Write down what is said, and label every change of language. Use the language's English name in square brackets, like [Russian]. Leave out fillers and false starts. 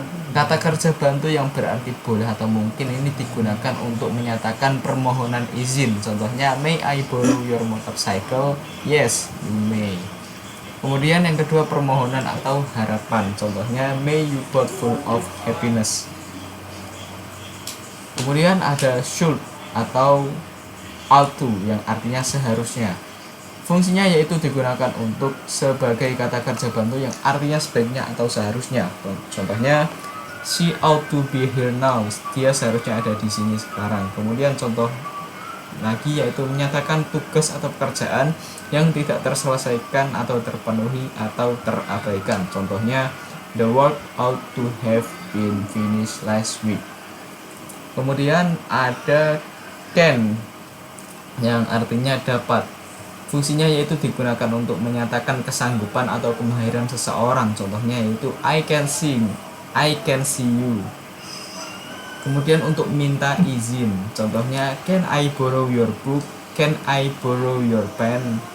[Indonesian] Kata kerja bantu yang berarti boleh atau mungkin ini digunakan untuk menyatakan permohonan izin. Contohnya, [English] may I borrow your motorcycle? Yes, you may. [Indonesian] Kemudian yang kedua permohonan atau harapan. Contohnya, [English] may you both full of happiness. [Indonesian] Kemudian ada should atau ought to yang artinya seharusnya. Fungsinya yaitu digunakan untuk sebagai kata kerja bantu yang artinya sebaiknya atau seharusnya. Contohnya, [English] she ought to be here now. [Indonesian] Dia seharusnya ada di sini sekarang. Kemudian contoh lagi yaitu menyatakan tugas atau pekerjaan yang tidak terselesaikan atau terpenuhi atau terabaikan. Contohnya, [English] the work ought to have been finished last week. [Indonesian] Kemudian ada can yang artinya dapat. Fungsinya yaitu digunakan untuk menyatakan kesanggupan atau kemahiran seseorang. Contohnya yaitu [English] I can sing, I can see you. [Indonesian] Kemudian untuk minta izin, contohnya [English] can I borrow your book, can I borrow your pen.